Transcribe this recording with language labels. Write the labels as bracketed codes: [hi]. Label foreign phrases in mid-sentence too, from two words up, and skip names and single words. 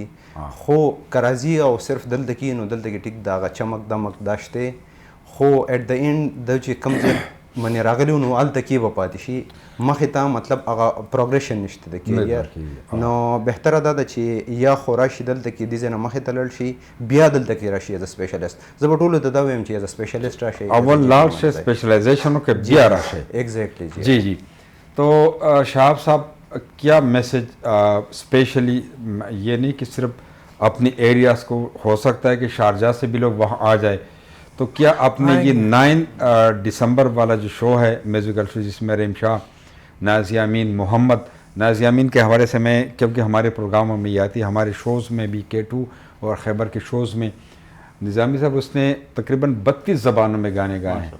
[ps] خو که راځي او صرف دلته کي نو دلته کې ټیک د هغه چمک دمک دا شته خو [en] at the end [ps] د چې کوم ځای منې راغلی نو هلته کې به پاتې شي مخې ته مطلب هغه پروګریشن نشته د کیریر نو بهتره دا ده چې یا خو راشي دلته کې دې ځای نه مخې ته لاړ شي بیا دلته کې راشي [en] as a specialist. [ps] زه به ټولو ته دا وایم چې [en] as a specialist [ps] راشي اول لاړ شئ اسپیشلائزیشن وکړئ بیا راشئ. ایگزیکٹلی [ur] جی جی. تو شہاب صاحب کیا میسیج اسپیشلی یہ نہیں کہ صرف اپنی ایریاز کو ہو سکتا ہے کہ شارجہ سے بھی لوگ وہاں آ جائے تو کیا آپ نے یہ 9 دسمبر والا جو شو ہے میوزیکل شو جس میں رحیم شاہ نازیہ امین محمد نازیہ امین کے حوالے سے میں کیونکہ ہمارے پروگراموں میں یہ آتی ہے ہمارے شوز میں بھی K2 اور خیبر کے شوز میں نظامی صاحب اس نے تقریباً 32 زبانوں میں گانے گائے ہیں.